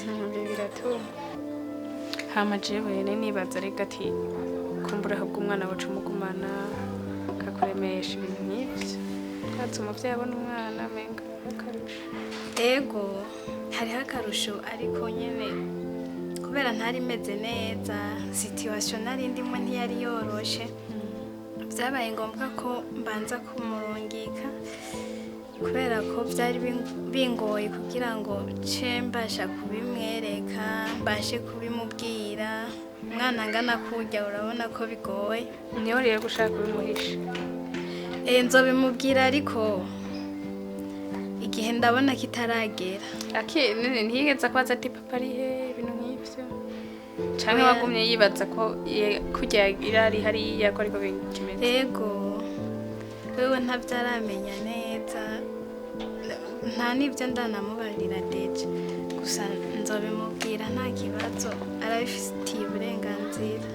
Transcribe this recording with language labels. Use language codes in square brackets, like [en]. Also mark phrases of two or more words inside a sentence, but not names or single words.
[rn] biratuma hama jewe nibaza rega ati kumbura ahubwo umwana wacu umugumana kakuremesha ibintu nk'ibyo twatse umuvyeyi abona umwana menga akarusho ego hariho akarusho ariko nyene kubera ntari meze neza situation nari ndimo ntiyari yoroshe byabaye ngombwa ko mbanza kumurungika kubera ko byari bingoye kugira ngo ce mbasha kubimwereka mbashe kubimubwira umwana angana kurya urabona ko bigoye niyo rero gushaka kubimuhisha nzobimubwira ariko igihe ndabona kitaragera none ntiyigeze kwaza ati papa ari he ibintu nk'ibyo canke wagumye yibaza ko kurya irari hariya ko ariko kimeze ego wewe ntabyaramenya neza nta n'ibyo ndanamubarira deje gusa nzobimubwira nta kibazo arabifitiye uburenganzira